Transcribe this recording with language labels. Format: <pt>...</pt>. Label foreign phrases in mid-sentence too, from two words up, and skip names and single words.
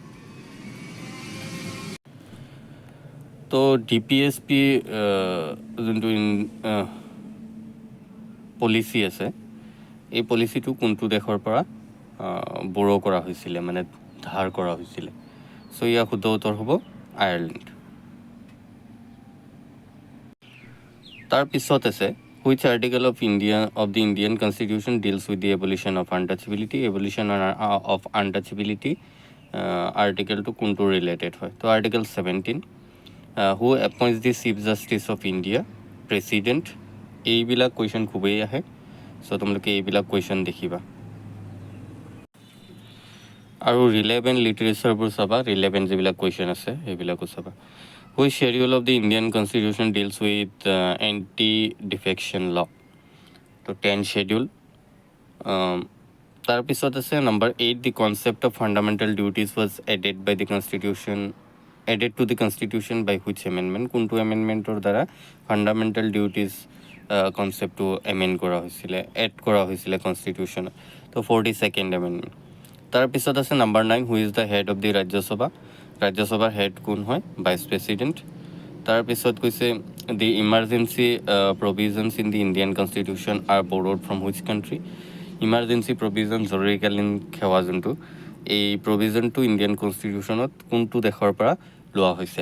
<as>তো DPSP যোনটো পলিচি আছে এই পলিচিটো কোনটো দেশৰ পৰা বৰো কৰা হৈছিলে, মানে ধাৰ কৰা হৈছিলে? চ' ইয়াৰ শুদ্ধ উত্তৰ হ'ব আয়াৰলেণ্ড। তাৰপিছত আছে</as> <en>which article of the Indian Constitution deals with the abolition of untouchability? Abolition of untouchability</en> <as>আৰ্টিকেলটো কোনটো ৰিলেটেড হয়? তো আৰ্টিকেল 17।</as> <en>Who appoints the Chief Justice of India?</en> <as>প্ৰেচিডেণ্ট। এইবিলাক কুৱেশ্যন খুবেই আহে। চ' তোমালোকে এইবিলাক কুৱেশ্যন দেখিবা আৰু ৰিলেভেণ্ট লিটাৰেচাৰবোৰ চাবা। ৰিলেভেণ্ট যিবিলাক কুৱেশ্যন আছে সেইবিলাকো চাবা।</as> <en>Which schedule of the Indian Constitution deals with anti-defection law?</en> <as>তো 10 schedule. তাৰপিছত আছে</as> <en>number 8, the concept of fundamental duties was added to the constitution by which amendment?</en> <as>কোনটো এমেণ্ডমেণ্টৰ দ্বাৰা</as> <en>fundamental duties</en> <as>কনচেপ্টটো এমেণ্ড কৰা হৈছিলে, এড কৰা হৈছিলে কনষ্টিটিউশ্যনত? তো 42nd এমেণ্ডমেণ্ট। তাৰপিছত আছে নাম্বাৰ 9,</as> <en>Who is the head of the Rajya Sabha?</en> <as>ৰাজ্যসভাৰ হেড কোন হয়?</as> <en>Vice President.</en> <as>তাৰপিছত কৈছে</as> <en>the emergency provisions in the Indian Constitution are borrowed from which country? emergency provision,</en> <as>জৰুৰীকালীন সেৱা যোনটো, এই প্ৰভিজনটো ইণ্ডিয়ান কনষ্টিটিউশ্যনত কোনটো দেশৰ পৰা লোৱা হৈছে?</as>